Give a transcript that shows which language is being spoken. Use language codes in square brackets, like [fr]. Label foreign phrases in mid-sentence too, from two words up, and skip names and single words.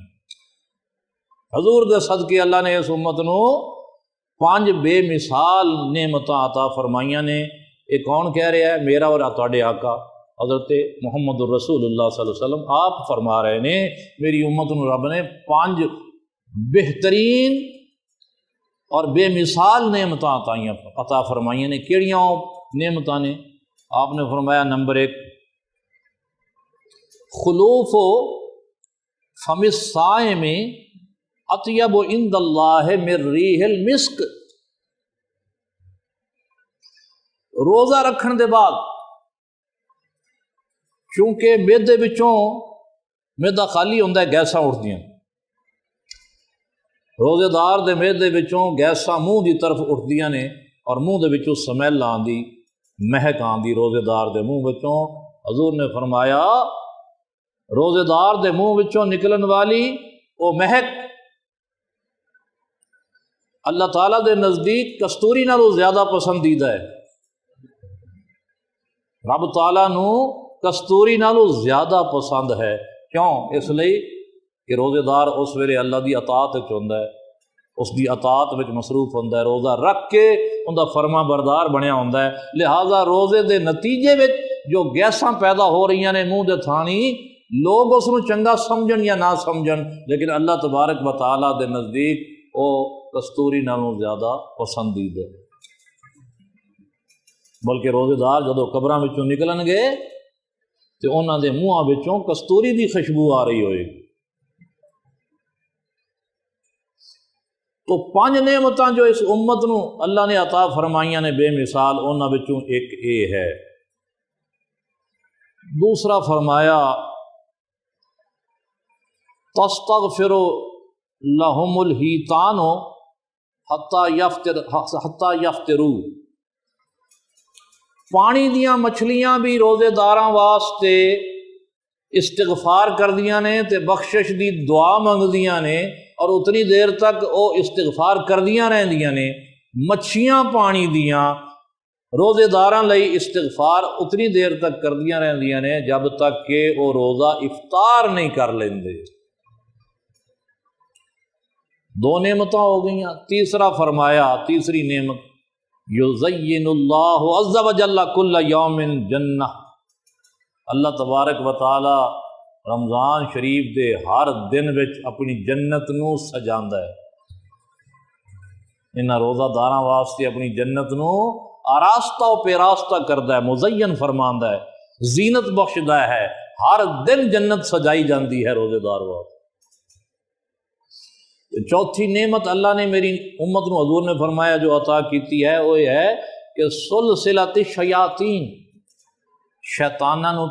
[pa] حضور دے صدقے اللہ نے اس امت نو 5 بے مثال نعمتاں عطا فرمائیاں نے۔ [ur] یہ کون کہہ رہا ہے؟ [pa] میرا اور تواڈے آقا حضرت محمد الرسول اللہ [ar] صلی اللہ علیہ وسلم [pa] آپ فرما رہے نے میری امت نو رب نے 5 بہترین اور بے مثال نعمتاں عطا فرمائیاں نے۔ کیڑیاں نعمتاں نے؟ آپ نے فرمایا نمبر 1 [ar] خلوف فم الصائم اطیب عند اللہ من ریح المسک۔ [pa] روزہ رکھن دے بعد چونکہ میدے وچوں میدا خالی ہوندا ہے گیساں اٹھدیاں، روزے دار دے میدے وچوں گیساں منہ دی طرف اٹھدیاں نے اور منہ دے وچوں سمیل آندی مہک آندی روزے دار دے منہ وچوں۔ حضور نے فرمایا روزے دار دے منہ وچوں نکلن والی وہ مہک اللہ تعالیٰ دے نزدیک کستوری نالوں زیادہ پسندیدہ ہے۔ رب تعالیٰ نو کستوری نالوں زیادہ پسند ہے۔ کیوں؟ اس لیے کہ روزے دار اس ویلے اللہ دی اطاعت وچ ہوندا ہے، اس دی اطاعت وچ مصروف ہوندا ہے، روزہ رکھ کے اوندا فرما بردار بنیا ہوندا ہے۔ لہٰذا روزے دے نتیجے وچ جو گیساں پیدا ہو رہی نے منہ دے تھانی، لوگ اس نو چنگا سمجھن یا نہ سمجھن، لیکن [ar] اللہ تبارک و تعالیٰ [pa] دے نزدیک وہ کستوری نالوں زیادہ پسندیدہ ہے۔ بلکہ روزے دار جدو قبراں وچوں نکلن گے تو انہاں دے منہاں وچوں کستوری دی خوشبو آ رہی ہوئے۔ تو 5 نعمتاں جو اس امت نو اللہ نے عطا فرمائیاں نے بے مثال، انہاں وچوں ایک اے ہے۔ دوسرا فرمایا [ar] تستغفر لہم الحیتان حتی یفطروا۔ [pa] پانی دیاں مچھلیاں بھی روزے داراں واسطے استغفار کردیاں نے تے بخشش دی دعا منگدیاں نے، اور اتنی دیر تک وہ استغفار کردیاں رہندیاں نے۔ مچھیاں پانی دیاں روزے داراں لئی استغفار اتنی دیر تک کردیاں رہندیاں نے جب تک کہ وہ روزہ افطار نہیں کر لیندے۔ 2 نعمتاں ہو گئیاں۔ تیسرا فرمایا، تیسری نعمت [ar] یزین اللہ عز و جل کل یوم جنہ۔ اللہ تبارک و تعالی [pa] رمضان شریف دے ہر دن وچ اپنی جنت نو سجاندا ہے۔ انہاں روزہ داراں واسطے اپنی جنت نو آراستہ و پیراستہ کردا ہے، مزین فرماندا ہے، زینت بخشدا ہے۔ ہر دن جنت سجائی جاندی ہے روزے دار واسطے۔ چوتھی نعمت اللہ نے میری امت نو حضور نے فرمایا جو عطا کیتی ہے وہ یہ ہے کہ [ar] سلسلۃ الشیاطین، [pa] شیطاناں نو